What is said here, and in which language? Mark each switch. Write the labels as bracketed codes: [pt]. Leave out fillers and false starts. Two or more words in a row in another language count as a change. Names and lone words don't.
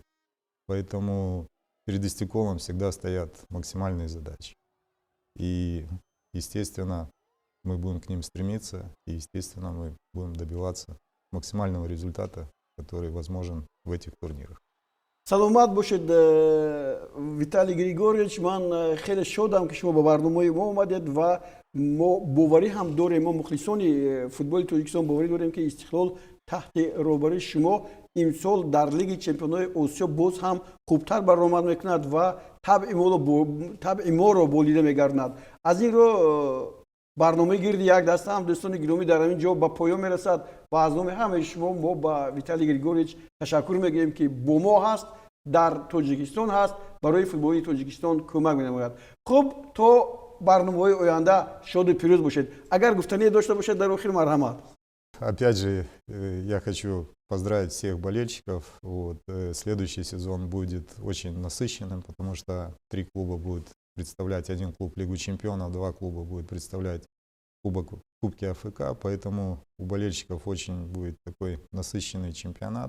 [ru] Поэтому перед Истеколом всегда стоят максимальные задачи. И, естественно, мы будем к ним стремиться, и, естественно, мы будем добиваться максимального результата, который возможен в этих турнирах. [tg] саломат бошед Виталий Григорьевич, ман хеле шодам ки шумо ба барномаи мо омадед ва мо боварӣ ҳам дорем, мо мухлисони футболи Тоҷикистон боварӣ дорем ки Истиқлол таҳти роҳбарии шумо имсол дар Лиги чемпионҳои Осиё боз ҳам хубтар баромад мекунад ва табъи моро болида мегардонад. Аз ин роҳ барномаи гирди як даста ҳам дӯстони гиромӣ дар ҳамин ҷо ба поён мерасад ва аз номи ҳамаи шумо мо ба Виталий Григорьевич ташаккур мегӯем ки бо мо ҳаст, дар Тоҷикистон ҳаст, барои футболи Тоҷикистон кӯмак менамояд. Хуб, то барномаҳои оянда шоду пирӯз бошед. Агар гуфтание дошта бошед дар охир, марҳамат. [ru] Опять же, я хочу поздравить всех болельщиков. Вот, следующий сезон будет очень насыщенным, потому что 3 клуба будут представлять, 1 клуб Лигу чемпионов, 2 клуба будут представлять Кубки АФК, поэтому у болельщиков очень будет такой насыщенный чемпионат.